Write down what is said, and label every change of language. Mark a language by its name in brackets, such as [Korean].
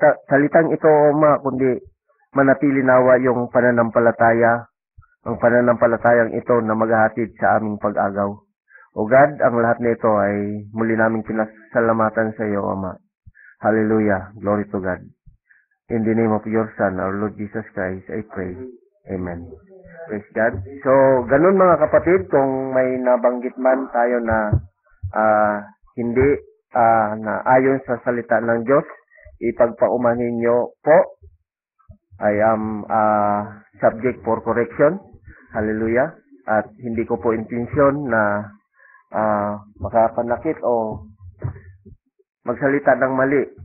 [Filipino] salitang ito, Ama, kundi manatili nawa yung pananampalataya, ang pananampalatayang ito na maghahatid sa aming pag-agaw. O God, ang lahat nito ay muli naming pinasalamatan sa iyo, Ama. [English] Hallelujah. Glory to God. In the name of your Son, our Lord Jesus Christ, I pray. Amen. Praise God. [Filipino] So, ganun mga kapatid, kung may nabanggit man tayo na hindi na ayon sa salita ng Diyos, ipagpaumanhin nyo po [English] I am subject for correction. Hallelujah. [Filipino] At hindi ko po intensyon na makapanakit o magsalita ng mali.